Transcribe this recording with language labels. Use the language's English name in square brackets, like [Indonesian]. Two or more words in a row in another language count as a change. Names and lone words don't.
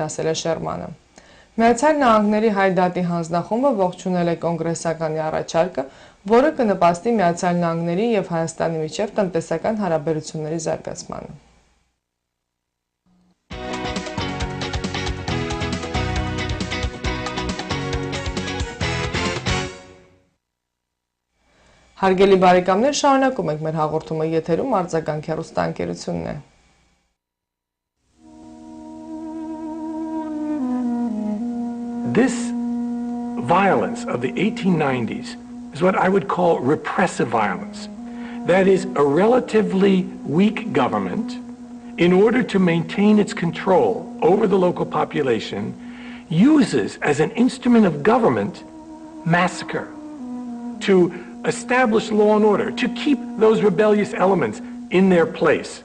[Armenian] ասել է Շերմանը։ Միացյալ Նահանգների Հայ դատի հանձնախումբը ողջունել է կոնգրեսականի առաջարկը, որը կնպաստի Միացյալ Նահանգների եւ Հայաստանի միջև տնտեսական հարաբերությունների զարգացմանը։ Հարգելի բարեկամներ, շարունակում ենք մեր հաղորդումը եթերում Ardzagang հեռուստաընկերությունն է։ [English] This violence of the 1890s is what I would call repressive violence. That is, a relatively weak government, in order to maintain its control over the local population, uses as an instrument of government massacre to establish law and order, to keep those rebellious elements in their place.